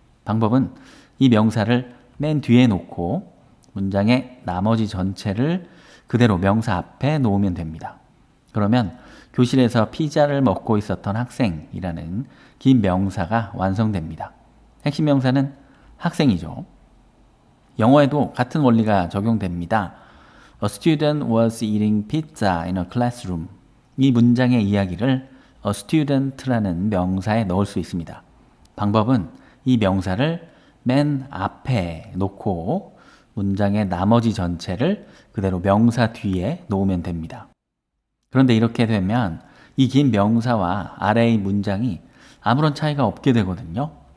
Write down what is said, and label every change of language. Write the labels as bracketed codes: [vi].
[ko] 방법은 이 명사를 맨 뒤에 놓고 문장의 나머지 전체를 그대로 명사 앞에 놓으면 됩니다. 그러면 교실에서 피자를 먹고 있었던 학생이라는 긴 명사가 완성됩니다. 핵심 명사는 학생이죠. 영어에도 같은 원리가 적용됩니다. [en] A student was eating pizza in a classroom. [ko] 이 문장의 이야기를 a student라는 명사에 넣을 수 있습니다. 방법은 이 명사를 맨 앞에 놓고 문장의 나머지 전체를 그대로 명사 뒤에 놓으면 됩니다. 그런데 이렇게 되면 이 긴 명사와 아래의 문장이 아무런 차이가 없게 되거든요.